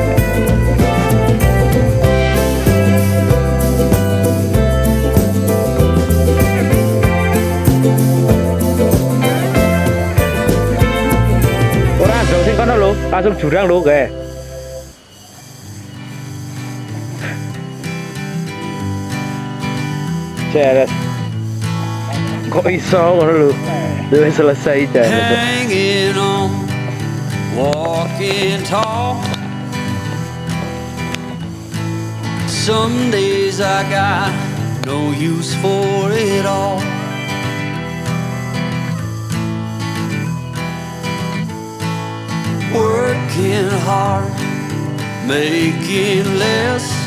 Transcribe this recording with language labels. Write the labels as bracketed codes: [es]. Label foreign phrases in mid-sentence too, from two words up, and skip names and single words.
[jv] Ora dong sing kono lho, langsung jurang lho kae. Ceres. Kok iso ngono lho. Wis selesai jan. [en] Hanging on, walking tall. Some days I got no use for it all. Working hard, making less.